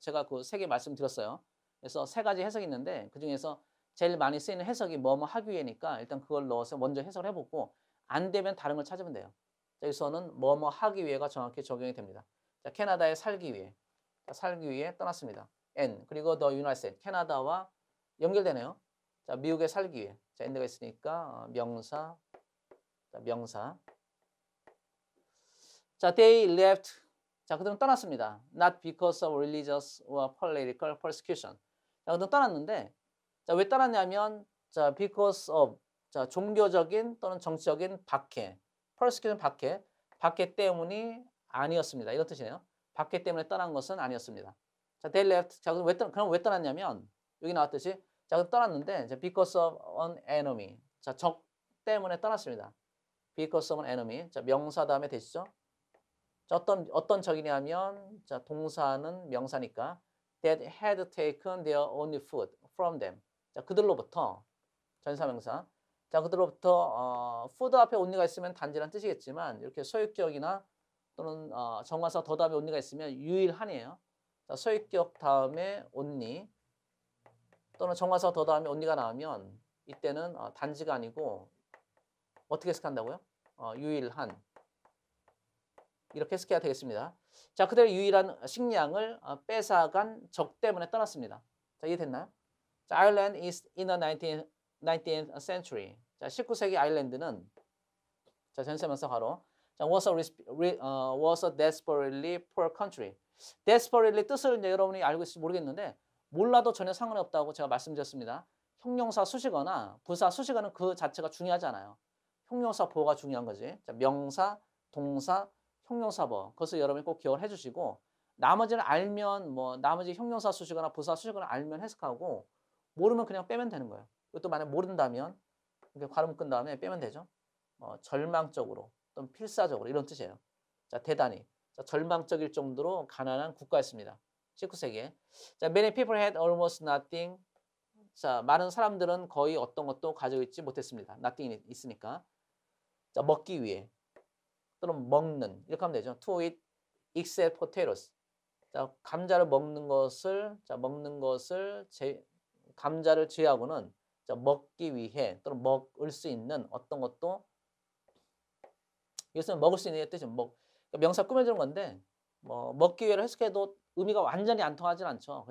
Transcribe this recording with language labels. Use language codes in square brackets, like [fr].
[ko] 제가 그 세 개 말씀드렸어요. 그래서 세 가지 해석이 있는데 그중에서 제일 많이 쓰이는 해석이 뭐뭐 하기 위해니까 일단 그걸 넣어서 먼저 해석을 해보고 안 되면 다른 걸 찾으면 돼요. 자, 여기서는 뭐뭐 하기 위해가 정확히 적용이 됩니다. 자, 캐나다에 살기 위해. 자, 살기 위해 떠났습니다. [en] and 그리고 the United States, [ko] 캐나다와 연결되네요. 자, 미국에 살기 위해. 자, and가 있으니까 명사. 자, 명사. 자, [en] they left. [ko] 자, 그들은 떠났습니다. [en] Not because of religious or political persecution. [ko] 자, 그들은 떠났는데, 자, 왜 떠났냐면, 자, because of, 자, 종교적인 또는 정치적인 박해. persecution 박해 때문이 아니었습니다. 이런 뜻이네요. 박해 때문에 떠난 것은 아니었습니다. [en] 자, they left. [ko] 자, 그럼 왜 떠났냐면, 여기 나왔듯이, 자, 그럼 떠났는데, 자, [en] because of an enemy. [ko] 자, 적 때문에 떠났습니다. [en] because of an enemy. [ko] 자, 명사 다음에 되시죠? [en] 자, [ko] 어떤 적이냐면 자, 동사는 명사니까 [en] that had taken their only food from them. [ko] 자, 그들로부터 전사명사. 자, 그들로부터 food 앞에 only가 있으면 단지란 뜻이겠지만 이렇게 소유격이나 또는 정관사 더 다음에 only가 있으면 유일한이에요. 자, 소유격 다음에 only 또는 정관사 더 다음에 only가 나오면 이때는 단지가 아니고 어떻게 해석한다고요? 유일한. 이렇게 해석해야 되겠습니다. 자, 그들의 유일한 식량을 뺏어간 적 때문에 떠났습니다. 자, 이해됐나요? [en] 자, Ireland is in the 19th century. [ko] 자, 19세기 아일랜드는 자, 전세명사 바로 자, [en] was a desperately poor country. [ko] desperately 뜻을 이제 여러분이 알고 있을지 모르겠는데 몰라도 전혀 상관이 없다고 제가 말씀드렸습니다. 형용사 수식어나 부사 수식어는 그 자체가 중요하지 않아요. 형용사 보호가 중요한 거지. 자, 명사, 동사, 형용사보 그것을 여러분이 꼭 기억을 해주시고 나머지는 알면 뭐 나머지 형용사 수식어나 부사 수식어를 알면 해석하고 모르면 그냥 빼면 되는 거예요. 이것도 만약 모른다면 이렇게 괄호 묶은 다음에 빼면 되죠. 절망적으로 또는 필사적으로 이런 뜻이에요. 자, 대단히 자, 절망적일 정도로 가난한 국가였습니다. 19세기에. [en] 자, many people had almost nothing. [ko] 자, 많은 사람들은 거의 어떤 것도 가지고 있지 못했습니다. nothing이 있으니까. 자, 먹기 위해. 또는 먹는 이렇게 하면 되죠. [en] To eat except potatoes. [ko] 자, 감자를 먹는 것을 감자를 제외하고는 자, 먹기 위해 또는 먹을 수 있는 어떤 것도 이것은 먹을 수 있는 뜻이 그러니까 명사 꾸며주는 건데 뭐 먹기 위해를 해석해도 의미가 완전히 안 통하진 않죠.